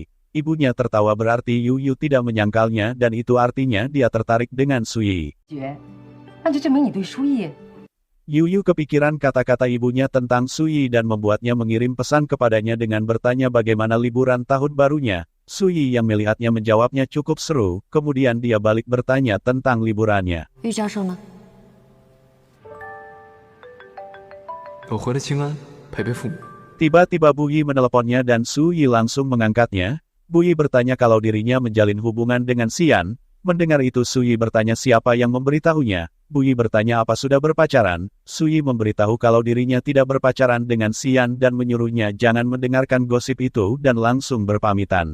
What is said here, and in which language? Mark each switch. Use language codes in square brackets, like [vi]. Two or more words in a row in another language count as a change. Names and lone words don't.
[id] Ibunya tertawa berarti Yu Yu tidak menyangkalnya dan itu artinya dia tertarik dengan Sui. Yu Yu kepikiran kata-kata ibunya tentang Sui dan membuatnya mengirim pesan kepadanya dengan bertanya bagaimana liburan tahun barunya. Sui yang melihatnya menjawabnya cukup seru, kemudian dia balik bertanya tentang liburannya. [zh] 玉教授呢？我回了清安，陪陪父母。 [id] Tiba-tiba Bu Yi meneleponnya dan Sui langsung mengangkatnya. Bu Yi bertanya kalau dirinya menjalin hubungan dengan Xian. Mendengar itu Sui bertanya siapa yang memberitahunya. Buyi bertanya apa sudah berpacaran. Sui memberitahu kalau dirinya tidak berpacaran dengan Xian dan menyuruhnya jangan mendengarkan gosip itu dan langsung berpamitan.